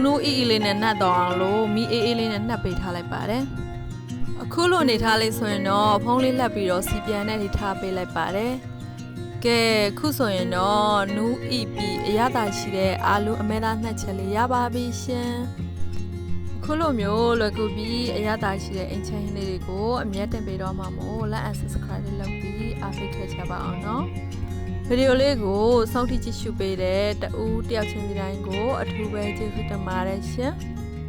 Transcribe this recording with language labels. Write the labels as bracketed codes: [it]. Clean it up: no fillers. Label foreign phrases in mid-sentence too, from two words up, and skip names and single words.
[my] နူးအီအီလေးနဲ့နှက်တော့အောင်လို့မီးအေးအေးလေးနဲ့နှက်ပေးထားလိုက်ပါတယ်အခုလိုနေထားလေးဆိုရင်တော့ဖုံးလေး လှပ်ပြီးတော့စီပြန်နဲ့ထိထားပေးလိုက်ပါတယ်ကဲခုဆိုရင်တော့နူးအီပြီးအရသာရှိတဲ့အာလူအမဲသားနှက်ချက်လေးရပါပြီရှင်အခုလိုမျိုးလွယ်ကူပြီးအရသာရှိတဲ့အိမ်ချမ်းလေးတွေကိုအမြဲတင်ပေးတော့မှာမို့ [en] like and subscribe [my] လေးလုပ်ပြီးအားပေးခဲ့ကြပါအောင်နော်ဗီဒီယိုလေးကိုစောင့်ကြည့်ကြည့်ရှုပေးတဲ့တဦးတယောက်ချင်းစီတိုင်းကိုအထူးပဲကျေးဇူးတင်ပါတယ်ရှင်